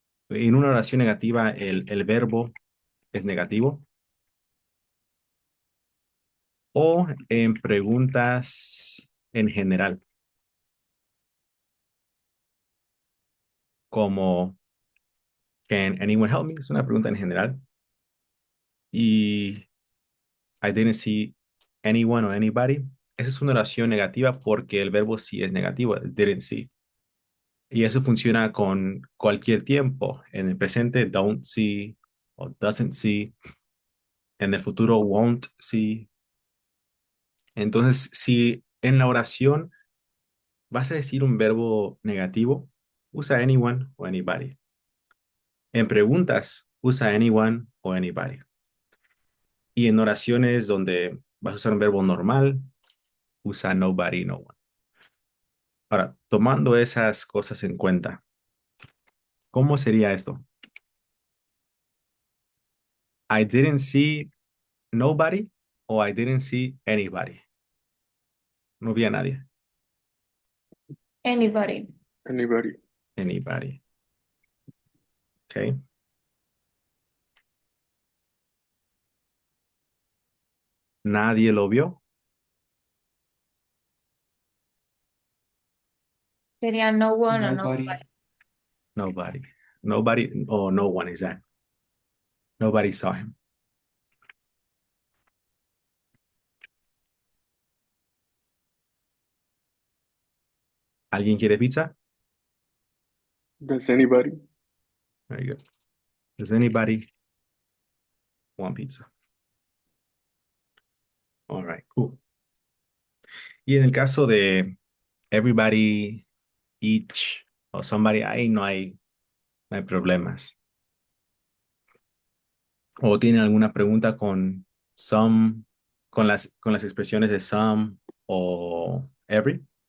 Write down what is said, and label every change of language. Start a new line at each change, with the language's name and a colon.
Spanish: En una oración negativa, el verbo es negativo. O en preguntas en general, como
English: Can anyone help me?
Spanish: Es una pregunta en general.
English: Y I didn't see anyone or anybody.
Spanish: Esa es una oración negativa porque el verbo sí es negativo,
English: didn't see.
Spanish: Y eso funciona con cualquier tiempo. En el presente,
English: don't see
Spanish: o
English: doesn't see.
Spanish: En el futuro,
English: won't see.
Spanish: Entonces, si en la oración vas a decir un verbo negativo, usa anyone o anybody. En preguntas, usa anyone o anybody. Y en oraciones donde vas a usar un verbo normal, usa nobody, no one. Ahora, tomando esas cosas en cuenta, ¿cómo sería esto?
English: I didn't see nobody o I didn't see anybody.
Spanish: No vi a nadie.
English: Anybody. Anybody. Anybody. Okay.
Spanish: Nadie lo vio. Sería
English: no one
Spanish: o no.
English: Nobody. Nobody. Nobody or no one, exactly. Nobody saw him.
Spanish: ¿Alguien quiere pizza?
English: Does anybody? Very good. Does anybody want pizza? All right, cool.
Spanish: Y en el caso de everybody, each o somebody, ahí no hay problemas. ¿O tienen alguna pregunta con some, con las expresiones de some o every?